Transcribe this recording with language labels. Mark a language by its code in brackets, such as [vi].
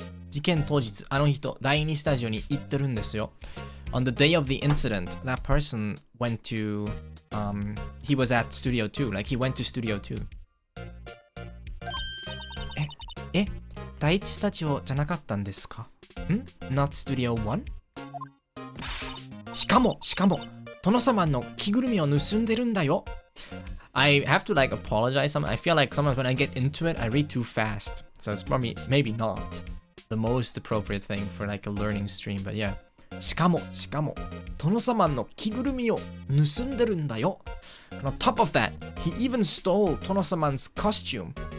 [ja] 事件当日、あの人、第2スタジオに行ってるんですよ。 [en] On the day of the incident, that person went to, he was at Studio 2, like he went to Studio 2. [ja] 第1スタジオじゃなかったんですか？ [en] Not Studio 1? [ja] しかも、殿様の着ぐるみを盗んでるんだよ。 [en] I have to like apologize. I feel like sometimes when I get into it, I read too fast. So it's probably, maybe not the most appropriate thing for like a learning stream, but yeah. [ja] しかも、殿様の着ぐるみを盗んでるんだよ。 [en] And on top of that, he even stole 殿様's costume.